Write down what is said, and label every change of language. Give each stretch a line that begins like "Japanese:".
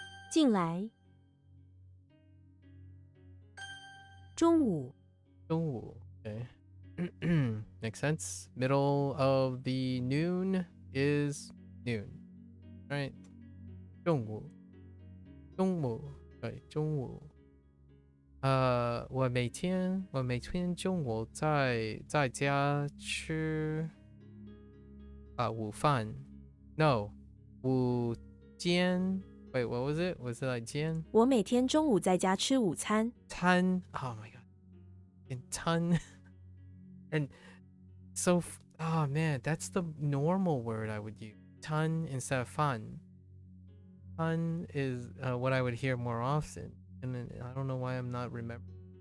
Chinese: 进来。中午。
English: Okay. Makes sense. Middle of the noon is noon. Right?
Chinese: 中午 Right, 中午我每天中午在家吃午饭 No 午间
English: Wait, what was it? Was it like 间？
Chinese: 我每天中午在家吃午餐。
English: 餐 Oh my god. And 餐 And so oh man, that's the normal word I would use. 餐 instead of 饭. 餐 is what I would hear more often. And then, I don't know why I'm not remembering.